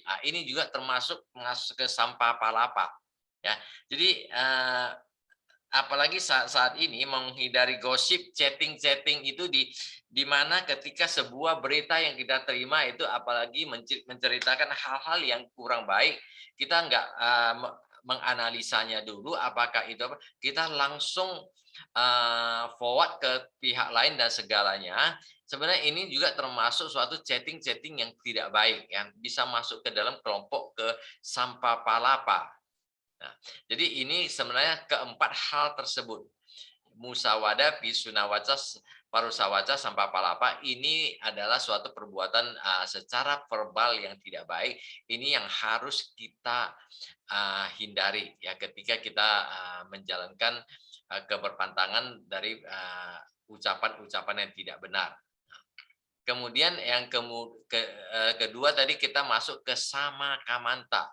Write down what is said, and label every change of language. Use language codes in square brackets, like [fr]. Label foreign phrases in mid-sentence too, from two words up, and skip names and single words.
[id] Nah, ini juga termasuk ke sampapalapa. Ya, jadi apalagi saat ini menghindari gosip, chatting itu di mana ketika sebuah berita yang kita terima itu apalagi menceritakan hal-hal yang kurang baik, kita nggak menganalisanya dulu apakah itu kita langsung forward ke pihak lain dan segalanya. Sebenarnya ini juga termasuk suatu chatting yang tidak baik yang bisa masuk ke dalam kelompok ke sampapalapa. Nah, jadi ini sebenarnya keempat hal tersebut. [pi] musawada, pisunawaca, parusawaca, sampapalapa [id] ini adalah suatu perbuatan secara verbal yang tidak baik. Ini yang harus kita hindari ya ketika kita menjalankan keberpantangan dari ucapan-ucapan yang tidak benar. Kemudian yang kedua tadi kita masuk ke [pi] sama kamanta.